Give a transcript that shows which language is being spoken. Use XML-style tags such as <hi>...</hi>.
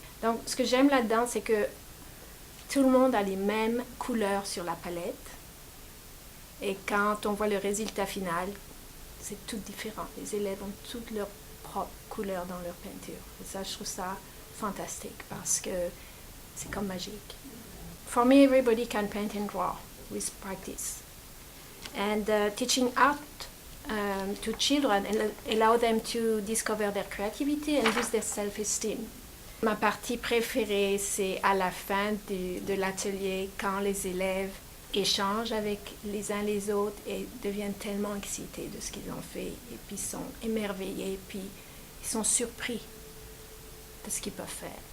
<fr>Donc, ce que j'aime là-dedans, c'est que tout le monde a les mêmes couleurs sur la palette. Et quand on voit le résultat final, c'est tout différent. Les élèves ont toutes leurs propres couleurs dans leur peinture. Et ça, je trouve ça fantastique parce que c'est comme magique.</fr> <en>For me, everybody can paint and draw with practice. And teaching art to children allow them to discover their creativity and use their self-esteem.</en> <fr>Ma partie préférée, c'est à la fin de l'atelier, quand les élèves échangent avec les uns les autres et deviennent tellement excités de ce qu'ils ont fait et puis sont émerveillés, puis ils sont surpris de ce qu'ils peuvent faire.</fr>